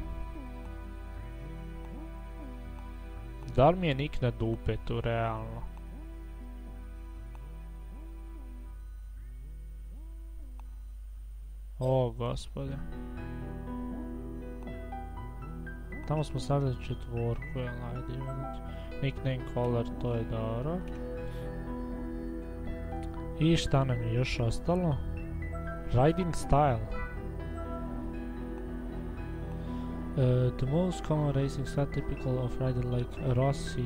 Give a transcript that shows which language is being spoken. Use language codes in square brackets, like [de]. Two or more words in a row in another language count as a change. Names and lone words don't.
[sr] Da li mi je nick na dupetu, realno? O, gospode. Tamo smo stavili četvorku, jel ajde. [en] Nickname color, [sr] to je dobro. I šta nam je još ostalo? [en] Riding style. The most common racing style typical of rider like Rossi.